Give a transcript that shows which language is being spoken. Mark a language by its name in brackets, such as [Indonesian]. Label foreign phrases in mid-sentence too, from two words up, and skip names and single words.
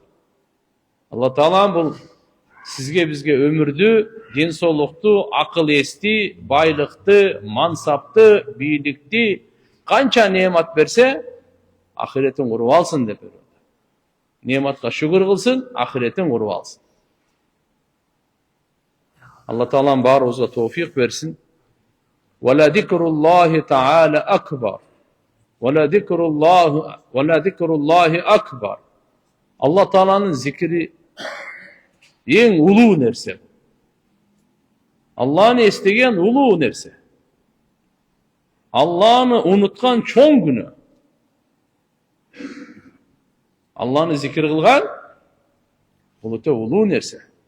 [Kyrgyz] Алла Таала бул сизге бизге өмүрдү, ден соолукту, акыл эсти, байлыкты, мансапты, бийликти канча неемат берсе, ахиретин куруп алсын деп берет. Неематка шүгүр кылсын, ахиретин куруп алсын. Алла Таалам баарыбызга тоофик берсин. [Arabic] ولذكر الله تعالى أكبر. ولذكر الله أكبر. [Kyrgyz] Алла Тааланын зикри ең улуу нерсе. Алланы эстеген улуу нерсе. Алланы унуткан чоң күнөө. Алланы зикир кылган бул өтө улуу нерсе.